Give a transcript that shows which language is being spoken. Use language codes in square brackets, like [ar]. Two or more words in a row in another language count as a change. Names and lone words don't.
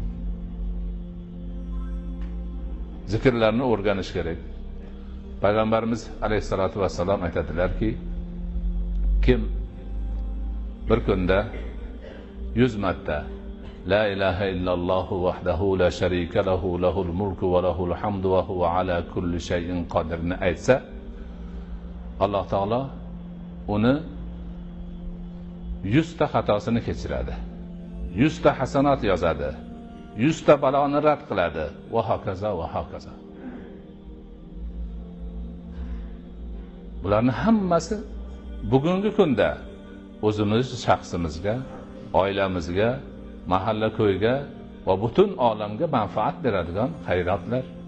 [uz] Zikrlarni o'rganish kerak. Payg'ambarimiz [ar] عليه الصلاة والسلام [uz] aytadilarki, kim bir kunda 100 marta [ar] لا إله إلا الله وحده لا شريك له له الملك وله الحمد وهو على كل شيء [uz] qodirni aytsa, Alloh taolo uni 100 ta xatosini kechiradi. 100 ta hasanat yozadi. 100 ta baloni rad qiladi va hokazo va hokazo. Bularning hammasi bugungi kunda o'zimiz shaxsimizga, oilamizga, mahalla ko'yga va butun olamga manfaat beradigan xayratlar.